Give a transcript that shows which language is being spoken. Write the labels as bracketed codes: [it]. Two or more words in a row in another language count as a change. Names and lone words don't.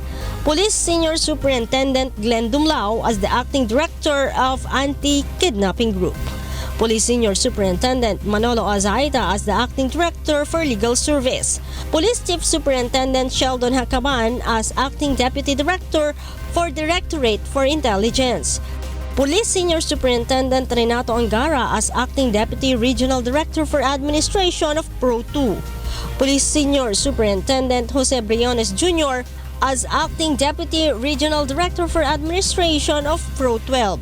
[en] Police Senior Superintendent Glenn Dumlao as the Acting Director of Anti-Kidnapping Group. Police Senior Superintendent Manolo Azaita as the Acting Director for Legal Service. Police Chief Superintendent Sheldon Hakaban as Acting Deputy Director for Directorate for Intelligence. Police Senior Superintendent Renato Angara as Acting Deputy Regional Director for Administration of Pro 2. Police Senior Superintendent Jose Briones Jr. as Acting Deputy Regional Director for Administration of Pro 12.